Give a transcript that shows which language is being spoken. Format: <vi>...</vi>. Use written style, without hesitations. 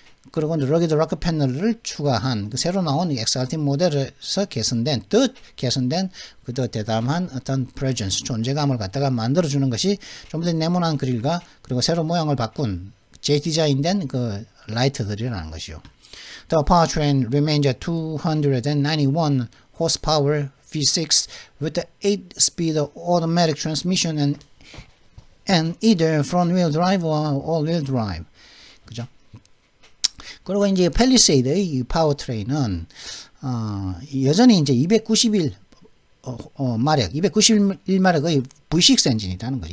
<ko>그리고 러기드 락크 패널을 추가한 그 새로 나온 XRT 모델에서 개선된 더 대담한 어떤 프레젠스 존재감을 갖다가 만들어주는 것이 좀 더 네모난 그릴과 그리고 새로 모양을 바꾼 재디자인된 그 라이트들이라는 것이요.</ko> <en>The powertrain remains at 291 horsepower V6 with the 8-speed automatic transmission and either front-wheel drive or all-wheel drive.</en> <ko>그죠? 그리고 이제 팰리세이드의 이 파워트레인은 여전히 이제 291 마력, 291마력의 V6 엔진이라는 거죠.</ko>